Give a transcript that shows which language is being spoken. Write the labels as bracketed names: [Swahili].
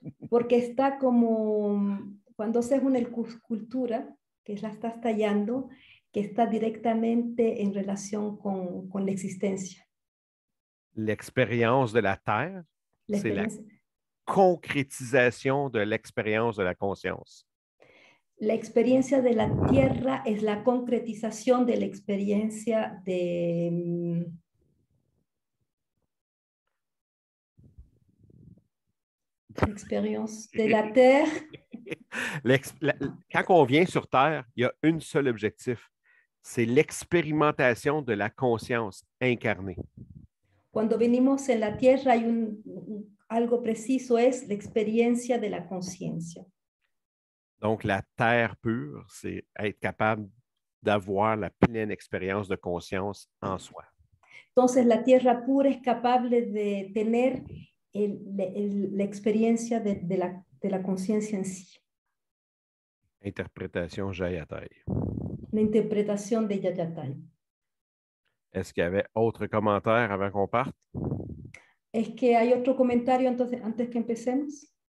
[Spanish] Porque está como, cuando haces una escultura, que la estás tallando, que está directamente en relación con la existencia. [French] L'expérience de la Terre, c'est la concrétisation de l'expérience de la conscience. [Spanish] La experiencia de la tierra es la concretización de la experiencia de... [French] L'expérience de la terre. Quand on vient sur Terre, il y a un seul objectif, c'est l'expérimentation de la conscience incarnée. [Spanish] Cuando venimos en la tierra hay algo preciso, es la experiencia de la conciencia. [French] Donc, la terre pure, c'est être capable d'avoir la pleine expérience de conscience en soi. [Spanish] Entonces, la tierra pura es capaz de tener la experiencia de la conciencia en sí. [French] Interprétation Jayatai. [Spanish] La interpretación de Jayatai. [French] Est-ce qu'il y avait autre commentaire avant qu'on parte? [Spanish] ¿Es que hay otro comentario antes que empecemos?